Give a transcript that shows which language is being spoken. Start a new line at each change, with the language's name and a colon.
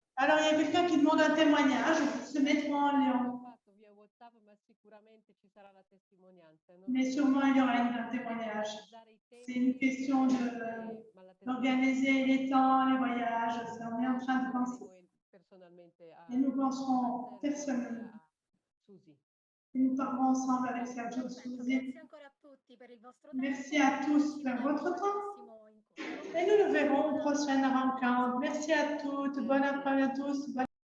French: Alors, il y a quelqu'un qui demande un témoignage, se mettre en lien.
Italian: via WhatsApp, ma sicuramente ci sarà la testimonianza.
French: Mais sûrement, il y aura un témoignage. C'est une question d'organiser les temps, les voyages. On est en train de penser. Et nous penserons personnellement. Et nous parlerons ensemble avec Sergio Susi. Merci à tous pour votre temps. Et nous nous verrons aux prochaines rencontres. Merci à toutes. Bon après-midi à tous.